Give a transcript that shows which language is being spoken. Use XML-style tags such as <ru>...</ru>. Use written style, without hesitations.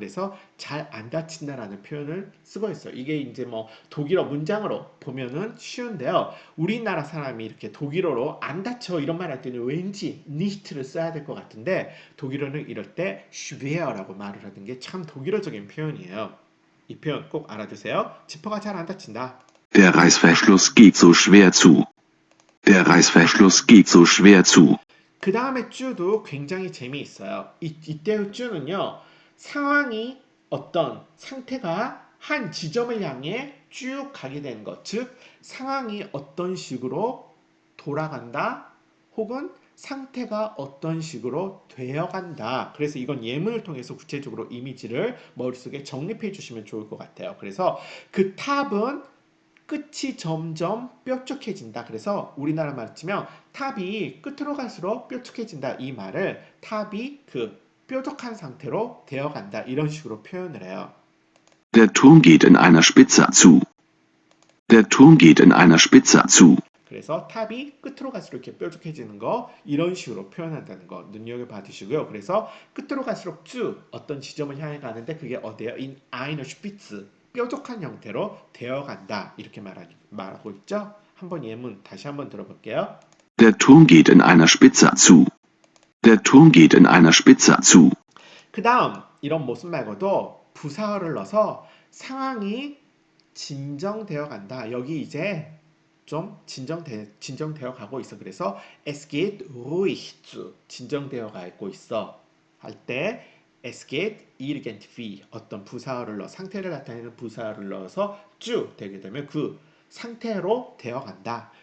<ko>그래서 잘 안 닫힌다라는 표현을 쓰고 있어요. 이게 이제 뭐 독일어 문장으로 보면은 쉬운데요. 우리나라 사람이 이렇게 독일어로 안 닫혀 이런 말 할 때는 왠지 nicht를 써야 될 것 같은데 독일어는 이럴 때 schwer라고 말을 하는 게 참 독일어적인 표현이에요. 이 표현 꼭 알아두세요. 지퍼가 잘 안 닫힌다.</ko> <de>Der Reißverschluss geht so schwer zu. Der Reißverschluss geht so schwer zu.</de> <ko>그 다음에 쭈도 굉장히 재미있어요. 이때의 쭈는요. 상황이 어떤 상태가 한 지점을 향해 쭉 가게 되는 것. 즉 상황이 어떤 식으로 돌아간다 혹은 상태가 어떤 식으로 되어간다. 그래서 이건 예문을 통해서 구체적으로 이미지를 머릿속에 정립해 주시면 좋을 것 같아요. 그래서 그 탑은 끝이 점점 뾰족해진다. 그래서 우리나라 말로 치면 탑이 끝으로 갈수록 뾰족해진다. 이 말을 탑이 그 뾰족한 상태로 되어간다. 이런 식으로 표현을 해요.</ko> <de>Der Turm geht in einer Spitze zu. Der Turm geht in einer Spitze zu.</de> <ko>그래서 탑이 끝으로 갈수록 이렇게 뾰족해지는 거 이런 식으로 표현한다는 거 눈여겨 봐두시고요. 그래서 끝으로 갈수록 쭉 어떤 지점을 향해 가는데 그게 어디예요?</ko> <de>In einer Spitze</de> <ko>뾰족한 형태로 되어간다. 이렇게 말하고 있죠. 한번 예문 다시 한번 들어볼게요.</ko> <de>Der Turm geht in einer Spitze zu. Der Turm geht in einer Spitze zu.</de> <ko>그 다음 이런 모습 말고도 부사어를 넣어서 상황이 진정되어 간다. 여기 이제 좀 진정되어 가고 있어. 그래서</ko> <de>es geht ruhig zu</de> <ko>진정되어 가고 있어. 할 때</ko> <de>es geht irgendwie</de> <ko>어떤 부사어를 넣어 상태를 나타내는 부사어를 넣어서 zu 되게 되면 그 상태로 되어 간다.</ko>